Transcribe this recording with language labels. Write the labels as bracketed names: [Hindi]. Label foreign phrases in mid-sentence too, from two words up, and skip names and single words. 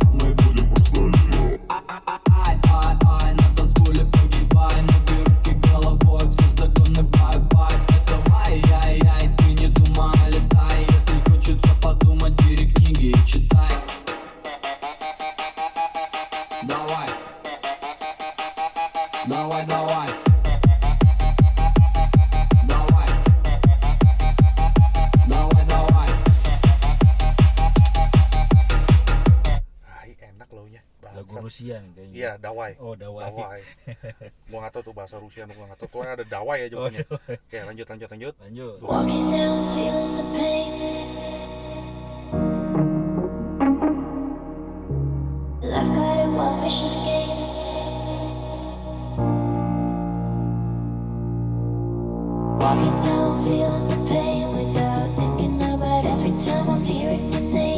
[Russian] Мы будем просто ай, на танцполе погибай, ноги, руки, головой, все законы, бай-бай. Давай, ай, ты не думай, летай, если хочется подумать, бери книги и читай. Давай. Давай. Давай. [Indonesian] Enak loh-nya. Lagu Rusia nih kayaknya. Iya, Dawai. Oh, Dawai. Gua nggak tahu tuh bahasa Rusia, gua nggak tahu. Tuh ada Dawai ya jawabannya. Oke, lanjut. [English] Walking down, feeling the pain. Life got a wild, vicious game. Walking down, feeling the pain without thinking about every time I'm hearing your name.